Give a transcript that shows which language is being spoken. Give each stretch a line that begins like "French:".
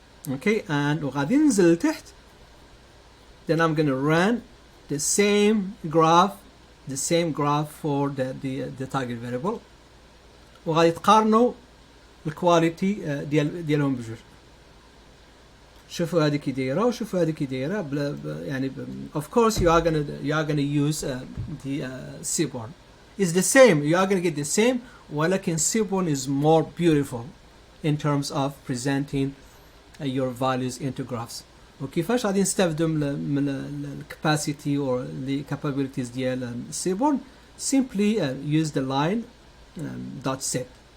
Arabic: Okay, and وغادي ننزل لتحت.
English: Then I'm going to run the same graph for the target variable.
Arabic: وغادي تقارنوا الكواليتي ديالهم بجوج. شوفوا هذه كي دايره وشوفوا هذه كي دايره يعني
English: of course you are gonna use the Seaborn. It's the same, you are gonna get the same, ولكن Seaborn is more beautiful in terms of presenting your values into graphs.
Arabic: وكيفاش غادي نستافدوا من
English: capacity or the capabilities
Arabic: ديال Seaborn?
English: Simply use the line dot set.